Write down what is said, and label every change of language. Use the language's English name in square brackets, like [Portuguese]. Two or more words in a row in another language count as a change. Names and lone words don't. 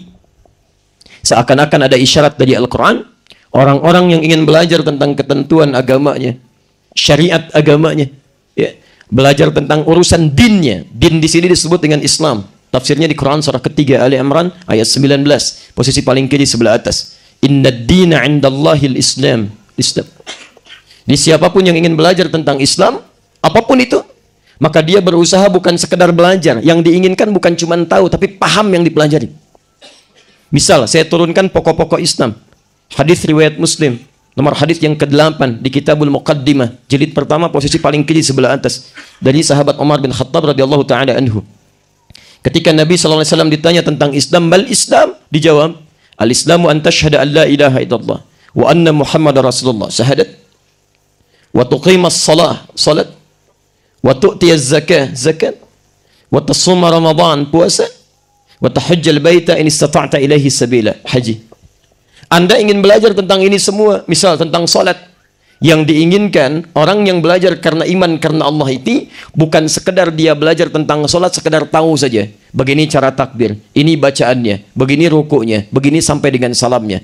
[Indonesian] Seakan-akan ada isyarat dari Al-Quran, orang-orang yang ingin belajar tentang ketentuan agamanya, syariat agamanya, ya, belajar tentang urusan dinnya. Din di sini disebut dengan Islam. Tafsirnya di Quran surah ketiga Ali Imran ayat 19, posisi paling kiri sebelah atas. [Arabic] إن الدين عند الله الإسلام. [Indonesian] Islam. Di siapapun yang ingin belajar tentang Islam, apapun itu, maka dia berusaha bukan sekedar belajar. Yang diinginkan bukan cuma tahu, tapi paham yang dipelajari. Misal, saya turunkan pokok-pokok Islam. Hadis riwayat Muslim, nomor hadis yang ke-8 di Kitabul Muqaddimah, jilid pertama, posisi paling kiri sebelah atas, dari sahabat Umar bin Khattab [Arabic] رضي الله تعالى عنه. [Indonesian] Ketika Nabi SAW ditanya tentang Islam, [Arabic] ما الإسلام? [Indonesian] Dijawab, [Arabic] الإسلام أن تشهد أن لا إله إلا الله وأن محمدا رسول الله, syahadat, وتقيم الصلاة, salat, وتؤتي الزكاة, zakat, وتصوم رمضان, puasa, وتحج البيت إن استطعت إليه سبيلا. [Indonesian] Haji. Anda ingin belajar tentang ini semua, misal tentang salat. Yang diinginkan orang yang belajar karena iman karena Allah itu bukan sekedar dia belajar tentang salat sekedar tahu saja. Begini cara takbir, ini bacaannya, begini rukuknya, begini sampai dengan salamnya.